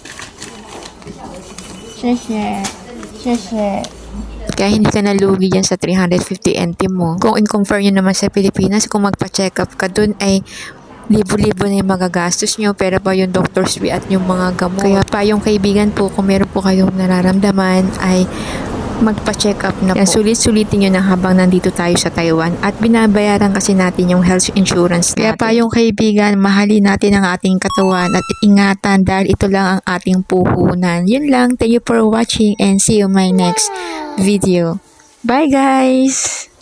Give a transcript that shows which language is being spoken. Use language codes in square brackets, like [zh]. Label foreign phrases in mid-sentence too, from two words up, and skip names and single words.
[zh] 谢谢。 [tl] 谢谢。Kaya hindi ka nalugi dyan sa 350 NT mo. Kung in-compare nyo naman sa Pilipinas, kung magpa-check up ka dun ay libo-libo na yung magagastos nyo, pero pa yung doctor's fee at yung mga gamot. Kaya pa yung kaibigan po, kung meron po kayong nararamdaman, ay magpa-check up na po. Sulit-sulitin nyo na habang nandito tayo sa Taiwan at binabayaran kasi natin yung health insurance natin. Kaya pa yung kaibigan, mahalin natin ang ating katawan at ingatan dahil ito lang ang ating puhunan. Yun lang. [en] Thank you for watching and see you in my next video. Bye guys!